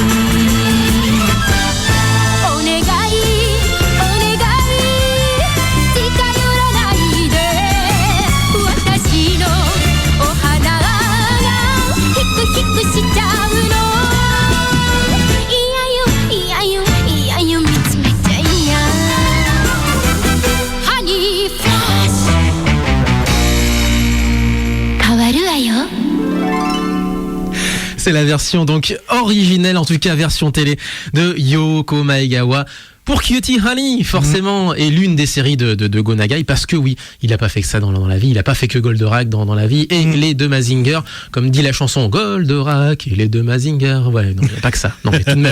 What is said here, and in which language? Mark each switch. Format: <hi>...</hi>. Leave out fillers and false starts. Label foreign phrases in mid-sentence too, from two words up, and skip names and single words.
<ja>お願いお願い近寄らないで私のお花がヒクヒクしちゃうのいやよ見つめちゃいやハニーフラッシュ変わるわよ</ja> <fr>C'est la version donc originelle, en tout cas version télé de Yoko Maegawa. Pour Cutie Honey, forcément, est l'une des séries de Go Nagai, parce que oui, il a pas fait que ça dans la vie, il a pas fait que Goldorak dans la vie, et les deux Mazinger, comme dit la chanson, Goldorak et les deux Mazinger, ouais, non, il n'y a pas que ça, non mais tout de même.</fr>